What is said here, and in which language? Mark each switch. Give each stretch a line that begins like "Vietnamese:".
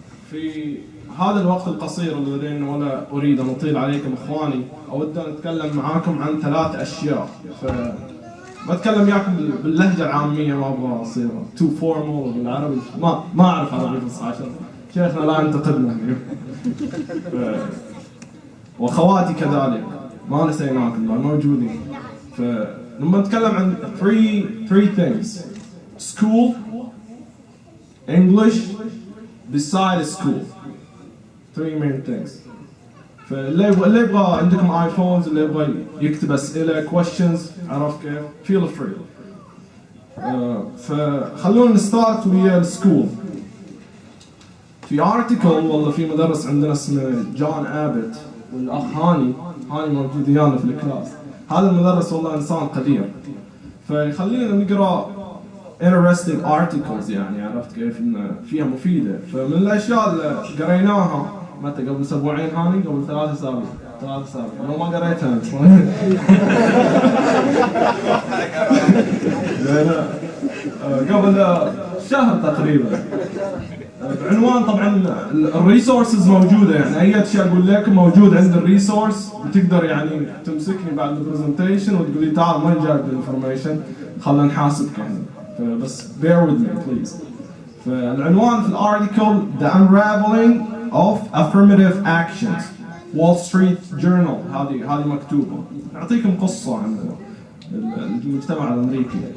Arabic: في هذا الوقت القصير الذي ولا أريد أن أطيل عليكم إخواني، أود أن أتكلم معاكم عن 3 أشياء. بتكلم وياكم باللهجة العامية، ما أبغى أصير
English: too formal
Arabic: بالعربي، ما أعرف عربي بس عشان شيخنا لا ينتقدنا. وأخواتي كذلك ما نسيناكم، موجودين. فلما نتكلم عن
English: three things: school, English, besides school. 3 main things.
Arabic: فاللي يبغى عندكم ايفونز، اللي يبغى يكتب اسئله questions، عرفت كيف؟
English: feel free.
Arabic: فخلونا نستارت ويا السكول. في article والله في مدرس عندنا اسمه جون ابت، والاخ هاني موجود ويانا في الكلاس. هذا المدرس والله انسان قدير، فيخلينا نقرا
English: interesting articles،
Arabic: يعني عرفت كيف ان فيها مفيده. فمن الاشياء اللي قريناها متى قبل 2 أسابيع هاني، قبل 3 أسابيع انا ما قريتها قبل شهر تقريبا. بعنوان، طبعا الريسورسز موجوده، يعني اي شيء اقول لكم موجود عند الريسورس، وتقدر يعني تمسكني بعد البرزنتيشن وتقول لي تعال ما جايب الانفورميشن، خلينا نحاسبك يعني. فبس
English: bear with me please.
Arabic: فالعنوان في الارتيكل
English: The Unraveling of Affirmative Actions, Wall Street Journal.
Arabic: هذه مكتوبة. أعطيكم قصة عن المجتمع الأمريكي.